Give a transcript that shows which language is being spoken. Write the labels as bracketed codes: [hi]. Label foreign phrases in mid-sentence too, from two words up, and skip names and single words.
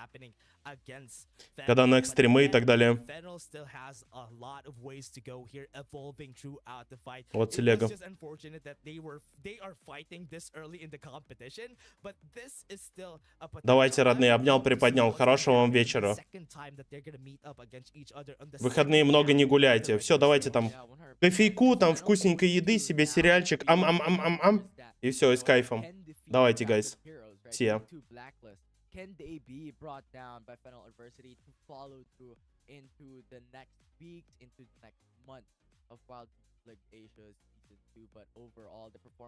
[ru] Когда next стримы и так далее. Вот телега. Давайте, родные, обнял, приподнял. Хорошего вам вечера. Выходные много не гуляйте. Все, давайте там кофейку, там вкусненькой еды, себе сериальчик. Ам-ам-ам-ам-ам. И все, и с кайфом. Давайте, гайс. Все. [en] Can they be brought down by final adversity to follow through into the next weeks, into the next month of Wild League Asia Season 2? But overall, the performance